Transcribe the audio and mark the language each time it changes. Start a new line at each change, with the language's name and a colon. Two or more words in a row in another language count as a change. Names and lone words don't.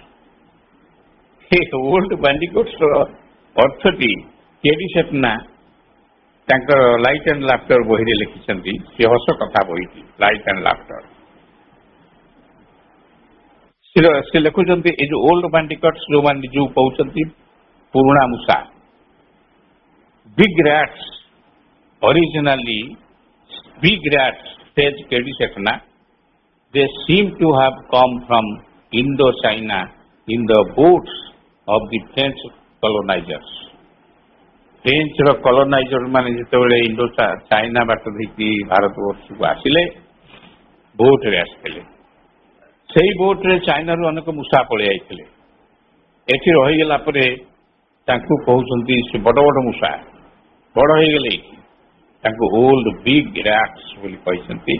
English: old bandicootsର
Odia: ଅର୍ଥଟି କେଡି ସେଟନା ତାଙ୍କର ଲାଇଟ୍ ଆଣ୍ଡ ଲାଫ୍ଟର ବହିରେ ଲେଖିଛନ୍ତି। ସେ ହସ କଥା ବହିଟି ଲାଇଟ୍ ଆଣ୍ଡ ଲାଫ୍ଟର। ସେ ଲେଖୁଛନ୍ତି ଏଇ ଯୋଉ
English: old bandicoots
Odia: ଯୋଉମାନେ ନିଜକୁ କହୁଛନ୍ତି ପୁରୁଣା ମୂଷା,
English: big rats originally big rats, says K.D. Setna, they seem to have come from Indochina in the boats of the French colonizers. French colonizer
Odia: ମାନେ ଯେତେବେଳେ ଇଣ୍ଡୋ ଚାଇନା ବାଟ ଦେଇକି ଭାରତ ବର୍ଷକୁ ଆସିଲେ ବୋଟରେ ଆସିଥିଲେ। ସେଇ ବୋଟରେ ଚାଇନାରୁ ଅନେକ ମୂଷା ପଳେଇ ଯାଇଥିଲେ। ଏଠି ରହିଗଲା ପରେ ତାଙ୍କୁ କହୁଛନ୍ତି ସେ ବଡ ବଡ ମୂଷା ବଡ ହେଇଗଲେ ତାଙ୍କୁ
English: old big rats
Odia: ବୋଲି କହିଛନ୍ତି।